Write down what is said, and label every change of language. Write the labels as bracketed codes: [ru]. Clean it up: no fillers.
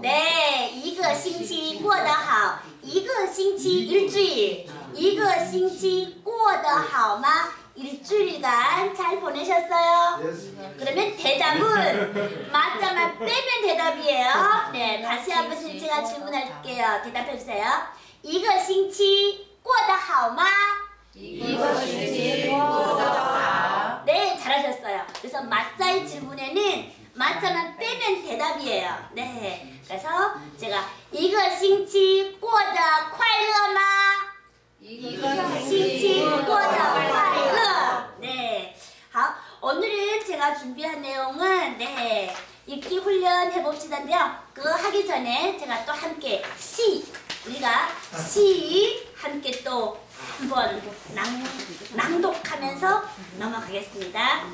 [zh] 네, 一个星期过得好，一个星期일주일，一个星期过得好吗？ [ko] 일주일간 잘 보내셨어요? 그러면 대답은 맞자만 빼면 대답이에요. 네, 다시 한 번씩 제가 질문할게요. 대답해 주세요. [zh] 一个星期过得好吗? 一个星期过得好. [ko] 네, 잘하셨어요. 그래서 맞자의 질문에는 맞자만 빼면 대답이에요. 네, 그래서 제가 [zh] 一个星期过得快乐吗? 一个星星期期过得快乐. [ko] 네, 好, 오늘은 제가 준비한 내용은 네, 읽기 훈련 해봅시다인데요. 그거 하기 전에 제가 또 함께 우리가 시 함께 또 한번 낭독하면서 넘어가겠습니다.